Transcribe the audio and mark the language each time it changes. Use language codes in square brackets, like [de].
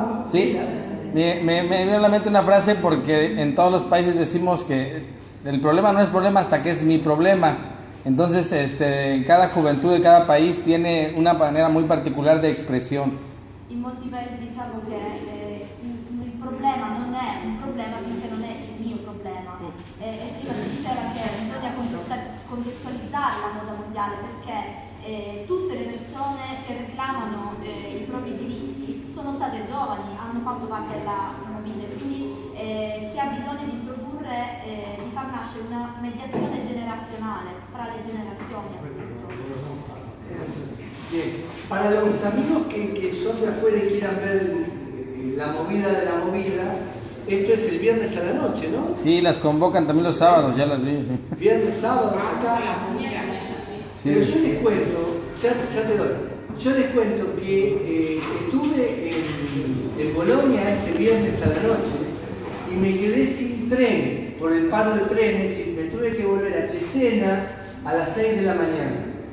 [es] Sí, me vino a la mente una frase porque en todos los países decimos que el problema no es problema hasta que es mi problema. Entonces, en cada juventud de cada país tiene una manera muy particular de expresión. [it] In molti paesi diciamo che il problema non è un problema finché non è il mio problema. E prima si diceva che bisogna contestualizzare la moda mondiale perché tutte le persone che reclamano i propri diritti sono state giovani, hanno fatto parte della movida, quindi si ha bisogno di introdurre, di far nascere una mediazione generazionale fra le generazioni appunto. [es] Bien. Para los amigos que son de afuera y quieran ver la movida de la movida, esto es el viernes a la noche, ¿no? Sí, las convocan también los sábados, ya las vi. Sí. Viernes, sábado, acá. Sí. Pero yo les cuento, ya te doy, yo les cuento que estuve en Bolonia este viernes a la noche y me quedé sin tren por el paro de trenes y me tuve que volver a Cesena a las 6 de la mañana.